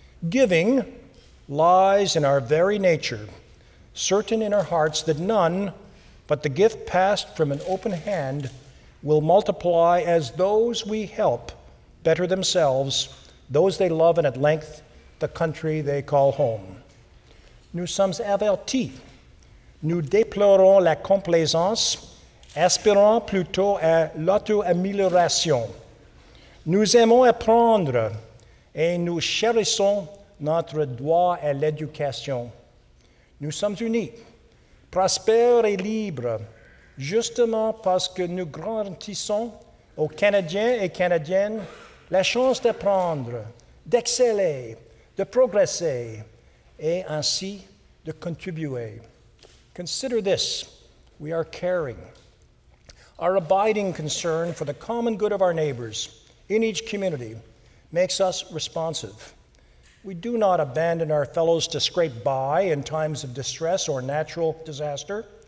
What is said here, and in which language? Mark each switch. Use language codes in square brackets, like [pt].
[en] Giving lies in our very nature, certain in our hearts that none but the gift passed from an open hand will multiply as those we help better themselves, those they love, and at length the country they call home. [fr] Nous sommes avertis. Nous déplorons la complaisance, aspirant plutôt à l'auto-amélioration. Nous aimons apprendre et nous chérissons notre droit à l'éducation. Nous sommes unis, prospères et libres, justement parce que nous garantissons aux Canadiens et Canadiennes la chance d'apprendre, d'exceller, de progresser et ainsi de contribuer. [en] Consider this: we are caring. Our abiding concern for the common good of our neighbors in each community makes us responsive. We do not abandon our fellows to scrape by in times of distress or natural disaster.